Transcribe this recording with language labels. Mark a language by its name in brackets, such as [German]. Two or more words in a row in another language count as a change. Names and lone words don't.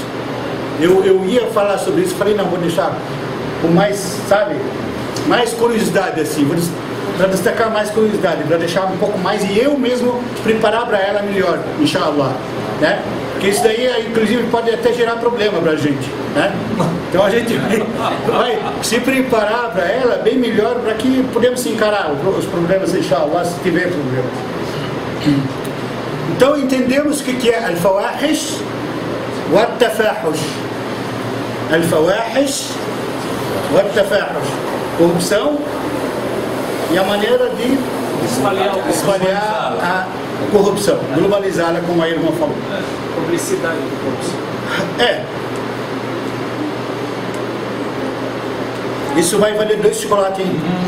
[Portuguese] Eu ia falar sobre isso, falei, não, vou deixar com mais, sabe, mais curiosidade assim, para destacar mais curiosidade, para deixar um pouco mais e eu mesmo preparar para ela melhor, inshallah, né? Porque isso daí, inclusive, pode até gerar problema para a gente, né? Então a gente vai se preparar para ela bem melhor para que podemos encarar os problemas, inshallah, se tiver problemas. Então entendemos o que é [Arabic] الفواحش والتفاحش. الفواحش والتفاحش. [Portuguese] Corrupção e a maneira de espalhar a corrupção, globalizá-la, como a irmã falou. Publicidade de corrupção. É. Isso vai valer 2 chocolates, hein?